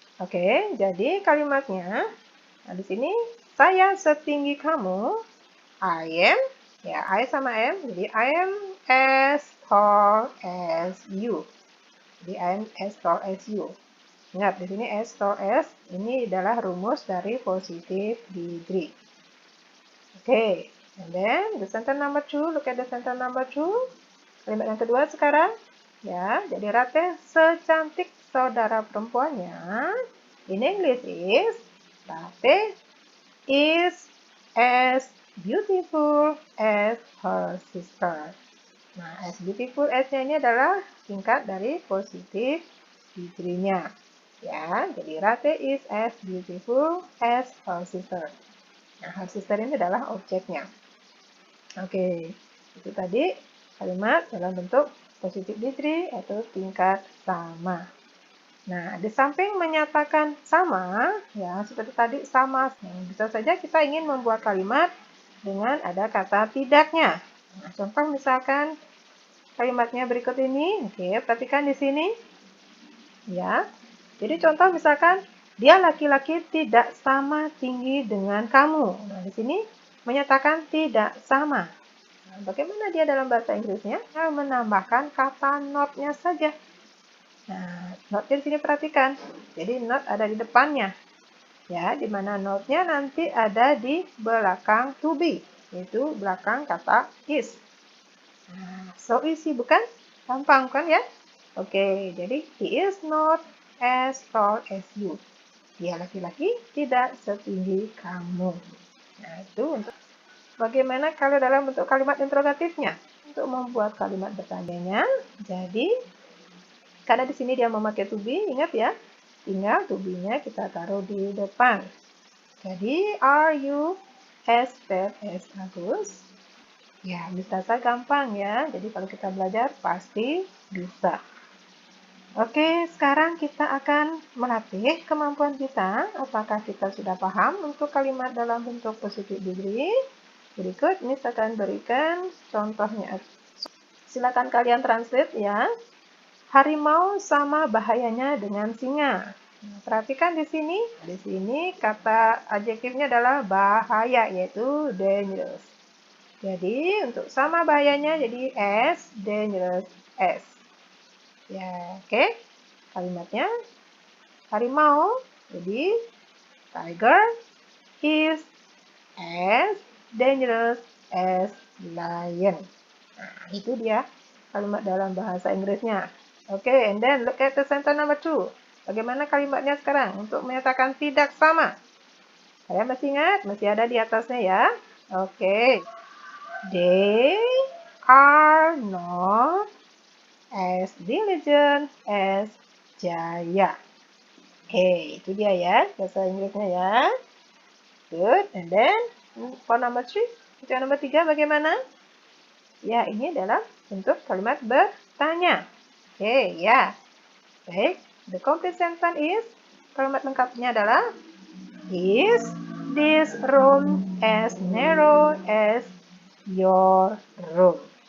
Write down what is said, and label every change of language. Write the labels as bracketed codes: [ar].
[id] Oke, jadi kalimatnya, nah di sini saya setinggi kamu, I am, ya I sama am, jadi [en] I am as tall as you. Jadi I am as tall as you. [id] Ingat, di sini as tall as, ini adalah rumus dari positive degree. [en] Oke, and then the sentence number 2, look at the sentence number 2. [id] Kalimat yang kedua sekarang. Ya, jadi Ratih secantik saudara perempuannya. [en] In English is, Ratih is as beautiful as her sister. [id] Nah, as beautiful as-nya ini adalah tingkat dari positif degree-nya. Ya, jadi [en] Ratih is as beautiful as her sister. [id] Nah, [en] her sister [id] ini adalah objeknya. Oke, itu tadi kalimat dalam bentuk positive degree atau tingkat sama. Nah, di samping menyatakan sama, ya seperti tadi sama, bisa saja kita ingin membuat kalimat dengan ada kata tidaknya. Nah, contoh misalkan kalimatnya berikut ini, oke, perhatikan di sini, ya. Jadi contoh misalkan dia laki-laki tidak sama tinggi dengan kamu. Nah, di sini menyatakan tidak sama. Nah, bagaimana dia dalam bahasa Inggrisnya? Dia menambahkan kata not-nya saja. Nah, not-nya di sini perhatikan. Jadi not ada di depannya. Ya, di mana not-nya nanti ada di belakang to be, yaitu belakang kata is. Nah, [en] so easy [id] bukan? Gampang kan ya? [en] Oke, jadi he is not as tall as you. [id] Dia laki-laki tidak setinggi kamu. Nah, itu untuk bagaimana kalau dalam bentuk kalimat interrogatifnya. Untuk membuat kalimat bertanyanya, jadi karena di sini dia memakai to be, ingat ya, tinggal to be-nya kita taruh di depan. [en] Jadi, are you as fat as Agus? [id] Ya, bisa saja gampang ya. Jadi kalau kita belajar pasti bisa. Oke, sekarang kita akan melatih kemampuan kita. Apakah kita sudah paham untuk kalimat dalam bentuk positive degree? Berikut Miss akan berikan contohnya. Silakan kalian translate ya. Harimau sama bahayanya dengan singa. Nah, perhatikan di sini. Di sini kata adjektifnya adalah bahaya, yaitu dangerous. Jadi, untuk sama bahayanya, jadi as, dangerous as. Ya, oke. Kalimatnya, harimau, jadi [en] tiger is as dangerous as lion. [id] Nah, itu dia kalimat dalam bahasa Inggrisnya. [en] Oke, and then look at the sentence number 2. [id] Bagaimana kalimatnya sekarang untuk menyatakan tidak sama? Kalian masih ingat? Masih ada di atasnya ya. Oke. [en] They are not as diligent as Jaya. [id] Oke, itu dia ya bahasa Inggrisnya ya. Good. [en] And then for number 3, [id] untuk yang nomor 3 bagaimana? Ya, ini adalah bentuk kalimat bertanya. Oke, ya. Baik. [en] The complete sentence is, [id] kalimat lengkapnya adalah [en] Is this room as narrow as your room?